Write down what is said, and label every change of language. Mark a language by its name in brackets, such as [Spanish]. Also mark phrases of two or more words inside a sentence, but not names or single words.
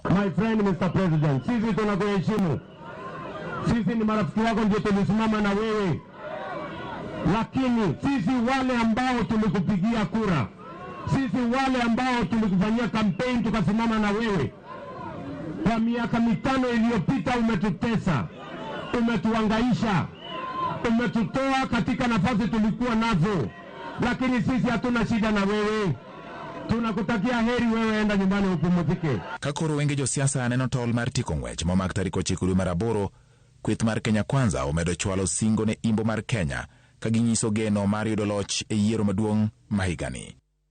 [English] My friend Mr. President, [Swahili] sisi tunakuheshimu. Sisi ni marafiki wako, ndio tulisimama na wewe. Lakini sisi wale ambao tulikupigia kura, sisi wale ambao tulikufanyia campaign tukasimama na wewe, kwa miaka 5 iliyopita umetutesa, umetuangaisha, umetutoa katika nafasi tulikuwa nazo. Lakini sisi hatuna shida na wewe. Tunakutakia heri, wewe enda nyumbani upumzike. [Luo (Kenya and Tanzania)] Kakoro wenge jo siasa aneno tol mar tiko ng'wech momak tarik 9 dwe mar aboro, kweth mar Kenya Kwanza omedo chwalo singo ne Imbo mar Kenya ka ginyiso geno mar yudo loch e yiero maduong' ma higani.